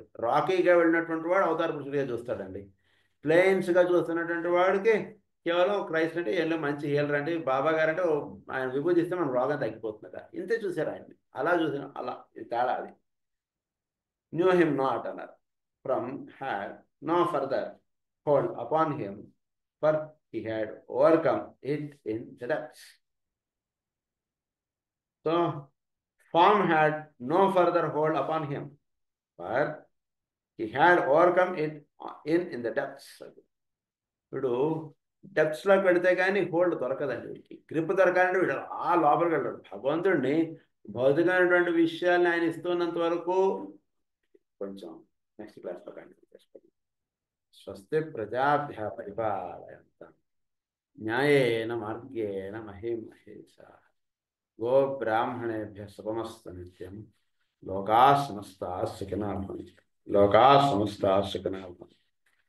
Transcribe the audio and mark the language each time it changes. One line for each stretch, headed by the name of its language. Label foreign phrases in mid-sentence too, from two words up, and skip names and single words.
Telugu: రాకీగా వెళ్ళినటువంటి వాడు అవతార పురుషుడిగా చూస్తాడండి. ప్లెయిన్స్గా చూస్తున్నటువంటి వాడికి కేవలం క్రైస్ట్ అంటే ఏళ్ళో మంచి హీలర్ అంటే బాబా గారు అంటే ఆయన విభూజిస్తే మన రోగం తగ్గిపోతుందట. ఇంతే చూసారు ఆయన్ని. అలా చూసిన అలా తేడా అది.
English: knew him not
Telugu: అన్నారు.
English: form had no further hold upon him for he had overcome it in the depths. So form had no further hold upon him, but he had overcome it in the depths.
Telugu: వీడు డెప్త్స్లోకి వెళితే కానీ హోల్డ్ దొరకదండి. వీడికి గ్రిప్ దొరకాలంటే వీడు ఆ లోపలికి వెళ్ళాడు. భగవంతుడిని భౌతికమైనటువంటి విషయాన్ని ఆయన ఇస్తున్నంత వరకు కొంచెం
English: next class continue
Telugu: చేసుకోండి.
Sanskrit: స్వస్తి ప్రజాభ్య పరిపాలయంతాం న్యాయేన మార్గేణ మహీమహేషాః. గో బ్రాహ్మణేభ్య శుభమస్తు నిత్యం. లోకాః సమస్తాః సుఖినః భవంతు. లోకాః సమస్తాః సుఖినః భవంతు.